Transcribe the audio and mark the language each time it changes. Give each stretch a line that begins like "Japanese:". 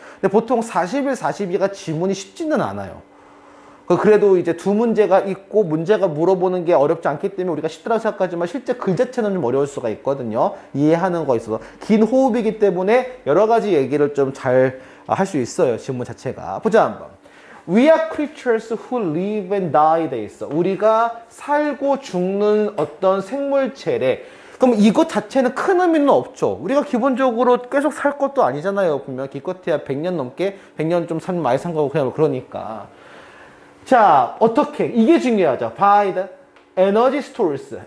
Korean: 근데 보통 41, 42가 지문이 쉽지는 않아요. 그래도 이제 두 문제가 있고 문제가 물어보는 게 어렵지 않기 때문에 우리가 쉽다고 생각하지만 실제 글 자체는 좀 어려울 수가 있거든요. 이해하는 거 있어서 긴 호흡이기 때문에 여러 가지 얘기를 좀 잘 할 수 있어요. 질문 자체가. 보자 한번.
English: We are creatures who live and die
Korean: 돼 있어. 우리가 살고 죽는 어떤 생물체래. 그럼 이것 자체는 큰 의미는 없죠. 우리가 기본적으로 계속 살 것도 아니잖아요. 분명 기껏해야 100년 넘게 100년 좀 많이 산 거고 그냥 그러니까. 자, 어떻게? 이게 중요하죠.
English: By the energy stores.